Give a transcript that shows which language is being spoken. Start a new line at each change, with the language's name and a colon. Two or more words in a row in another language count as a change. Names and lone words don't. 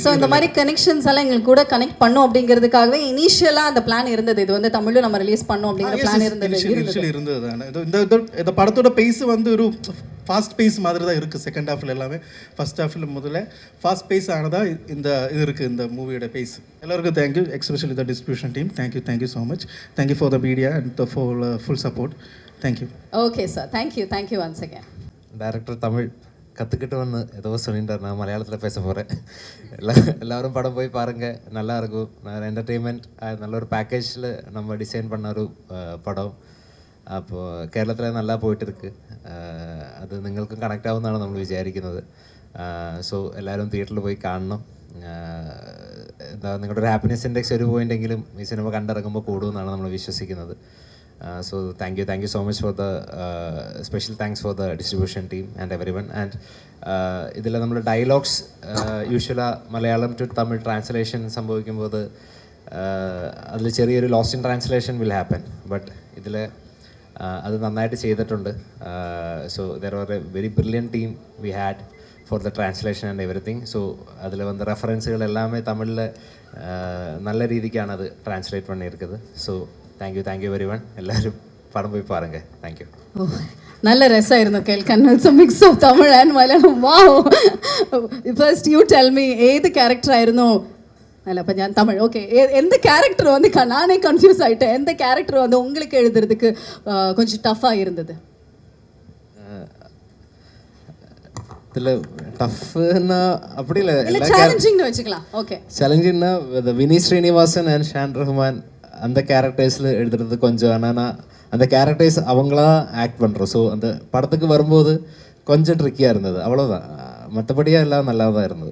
Tamil: ஸோ இந்த மாதிரி கனெக்ஷன்ஸ் எல்லாம் எங்களுக்கு கூட கனெக்ட் பண்ணும் அப்படிங்கிறதுக்காகவே இனிஷியலா அந்த பிளான் இருந்தது இது வந்து தமிழ்ல நம்ம ரிலீஸ் பண்ணோம் அப்படிங்கிற பிளான் இருந்தது தானே இந்த படத்தோட பேஸ் வந்து ஒரு
English: fast pace
Tamil: மாதிரி தான் இருக்குது
English: second half
Tamil: எல்லாமே
English: first half
Tamil: முதல்ல
English: fast pace
Tamil: ஆனதா இந்த இது இருக்குது இந்த மூவியோட பேஸ் எல்லாருக்கும்
English: thank you especially the distribution team thank you so much thank you for the media and for full support thank you okay sir thank you once again
Tamil: டைரக்டர் தமிழ் கற்றுக்கிட்டு வந்து ஏதோ சொல்லிட்டார் நான் மலையாளத்தில் பேச போகிறேன் எல்லோரும் படம் போய் பாருங்கள் நல்லாயிருக்கும் என்டர்டெயின்மெண்ட் நல்ல ஒரு பேக்கேஜில் நம்ம டிசைன் பண்ண ஒரு படம்
Malayalam: അപ്പോൾ കേരളത്തിൽ നല്ല പോയിട്ടിருக்கு അത് നിങ്ങൾക്കും കണക്റ്റ് ആവുമെന്നാണ് നമ്മൾ വിചാരിക്കുന്നത് സോ എല്ലാവരും തിയേറ്ററിൽ പോയി കാണണം എന്താ നിങ്ങളുടെ ഒരു
English: happiness index
Malayalam: ഒരു പോയിൻ്റെങ്കിലും ഈ സിനിമ കണ്ടിറങ്ങുമ്പോൾ കൂടുമെന്നാണ് നമ്മൾ വിശ്വസിക്കുന്നത്
English: so thank you so much for the special thanks for the distribution team and every one
Malayalam: ആൻഡ് ഇതിൽ നമ്മൾ ഡയലോഗ്സ്
English: usually Malayalam to Tamil translation
Malayalam: സംഭവിക്കുമ്പോൾ അതിൽ ചെറിയൊരു
English: lost in translation will happen but
Malayalam: ഇതിൽ അത് നന്നായിട്ട് ചെയ്തിട്ടുണ്ട്
English: so there are a very brilliant team we had for the translation and everything so
Malayalam: അതിൽ വന്ന റെഫറൻസുകൾ എല്ലാമേ തമിഴിൽ നല്ല രീതിക്കാണ് അത് ട്രാൻസ്ലേറ്റ്
Tamil: பண்ணியிருக்குது
English: so thank you very one
Tamil: எல்லாரும் படம் போய் பாருங்க தேங்க்யூ நல்ல
Malayalam: രസമായിരുന്നു കേൾക്കാൻ
English: it's a mix of Tamil and Malayalam wow first you tell me
Malayalam: ഏത് ക്യാരക്ടർ ആയിരുന്നു അല്ല അപ്പം ഞാൻ തമിഴ്
Tamil: ஓகே எந்த கேரக்டர் வந்து நானே கன்ஃபியூஸ் ஆகிட்டேன் எந்த கேரக்டர் வந்து உங்களுக்கு எழுதுறதுக்கு கொஞ்சம் டஃப்பாக இருந்தது இதில் டஃப்னா அப்படி இல்லை சேலஞ்சிங்னு வச்சுக்கலாம் ஓகே சேலஞ்சிங்னா வினீத் ஸ்ரீனிவாசன் அண்ட் ஷான் ரஹ்மான் அந்த கேரக்டர்ஸில் எழுதுறது கொஞ்சம் என்னன்னா அந்த கேரக்டர்ஸ் அவங்களா ஆக்ட் பண்ணுறோம் ஸோ அந்த படத்துக்கு வரும்போது கொஞ்சம் ட்ரிக்கியாக இருந்தது அவ்வளோதான் மற்றபடியாக எல்லாம் நல்லா தான் இருந்தது